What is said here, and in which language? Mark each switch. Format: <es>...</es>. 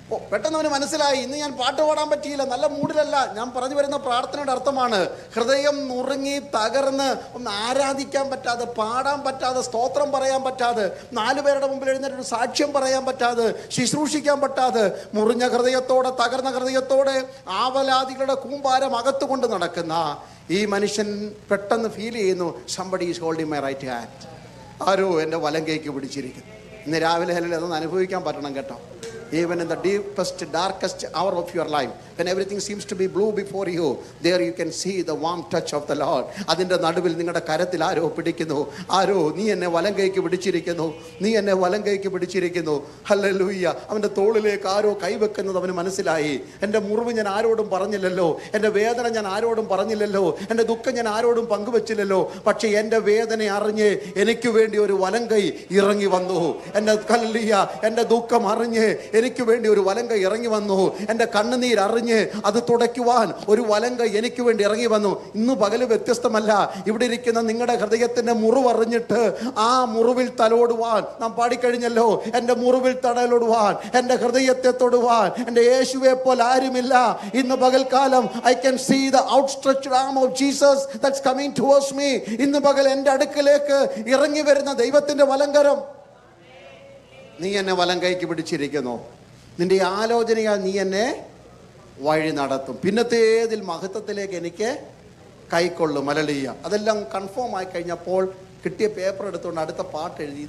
<ml>പെട്ടെന്ന് അവന് മനസ്സിലായി, ഇന്ന് ഞാൻ പാട്ട് പാടാൻ പറ്റിയില്ല, നല്ല മൂഡിലല്ല. ഞാൻ പറഞ്ഞു വരുന്ന പ്രാർത്ഥനയുടെ അർത്ഥമാണ്, ഹൃദയം നുറുങ്ങി തകർന്ന് ഒന്ന് ആരാധിക്കാൻ പറ്റാതെ, പാടാൻ പറ്റാതെ, സ്തോത്രം പറയാൻ പറ്റാതെ, 4 പേരുടെ മുമ്പിൽ എഴുന്നേറ്റ് സാക്ഷ്യം പറയാൻ പറ്റാതെ, ശുശ്രൂഷിക്കാൻ പറ്റാതെ, മുറിഞ്ഞ ഹൃദയത്തോടെ, തകർന്ന ഹൃദയത്തോടെ, ആവലാദികളുടെ കൂമ്പാരം അകത്തുകൊണ്ട് നടക്കുന്ന ഈ മനുഷ്യൻ പെട്ടെന്ന് ഫീൽ ചെയ്യുന്നു,</ml> <en>somebody is holding my right hand.</en> <ml>ആരോ എൻ്റെ വലം കൈക്ക് പിടിച്ചിരിക്കുന്നു. ഇന്ന് രാവിലെ അതൊന്ന് അനുഭവിക്കാൻ പറ്റണം കേട്ടോ.</ml> <en>Even in the deepest, darkest hour of your life, when everything seems to be blue before you, there you can see the warm touch of the Lord.</en> <ml>അതിൻ്റെ നടുവിൽ നിങ്ങളുടെ കരത്തിൽ ആരോ പിടിക്കുന്നു. ആരോ, നീ എന്നെ വലം കൈക്ക് പിടിച്ചിരിക്കുന്നു, നീ എന്നെ വലം കൈക്ക് പിടിച്ചിരിക്കുന്നു. ഹല്ലേലൂയ. അവൻ്റെ തോളിലേക്ക് ആരോ കൈവെക്കുന്നത് അവന് മനസ്സിലായി. എൻ്റെ മുറിവ് ഞാൻ ആരോടും പറഞ്ഞില്ലല്ലോ, എൻ്റെ വേദന ഞാൻ ആരോടും പറഞ്ഞില്ലല്ലോ, എൻ്റെ ദുഃഖം ഞാൻ ആരോടും പങ്കുവെച്ചില്ലല്ലോ. പക്ഷേ എൻ്റെ വേദന അറിഞ്ഞ് എനിക്ക് വേണ്ടി ഒരു വലം കൈ ഇറങ്ങി വന്നു. എൻ്റെ ഹല്ലേലൂയ, എൻ്റെ ദുഃഖം അറിഞ്ഞ് എനിക്ക് വേണ്ടി ഒരു വലങ്കൈ ഇറങ്ങി വന്നു. എൻ്റെ കണ്ണുനീരറിഞ്ഞ് അത് തുടയ്ക്കുവാൻ ഒരു വലങ്കൈ എനിക്ക് വേണ്ടി ഇറങ്ങി വന്നു. ഇന്ന് പകല് വ്യത്യസ്തമല്ല. ഇവിടെ ഇരിക്കുന്ന നിങ്ങളുടെ ഹൃദയത്തിൻ്റെ മുറിവറിഞ്ഞിട്ട് ആ മുറിവിൽ തലോടുവാൻ നാം പാടിക്കഴിഞ്ഞല്ലോ. എൻ്റെ മുറിവിൽ തടലോടുവാൻ, എൻ്റെ ഹൃദയത്തെ തൊടുവാൻ എൻ്റെ യേശുവെ പോലെ ആരുമില്ല. ഇന്ന് പകൽക്കാലം</ml> <en>I can see the outstretched arm of Jesus that's coming towards me.</en> <ml>ഇന്ന് പകൽ എൻ്റെ അടുക്കലേക്ക് ഇറങ്ങി വരുന്ന ദൈവത്തിൻ്റെ വലങ്കരം. നീ എന്നെ വലം കൈക്ക് പിടിച്ചിരിക്കുന്നു. നിന്റെ ആലോചനയാൽ നീ എന്നെ വഴി നടത്തും. പിന്നത്തേതിൽ മഹത്വത്തിലേക്ക് എനിക്ക് കൈക്കൊള്ളും. ഹല്ലേലൂയ. അതെല്ലാം കൺഫേം ആയി കഴിഞ്ഞപ്പോൾ കിട്ടിയ പേപ്പർ എടുത്തുകൊണ്ട് അടുത്ത പാട്ട് എഴുതി.</ml>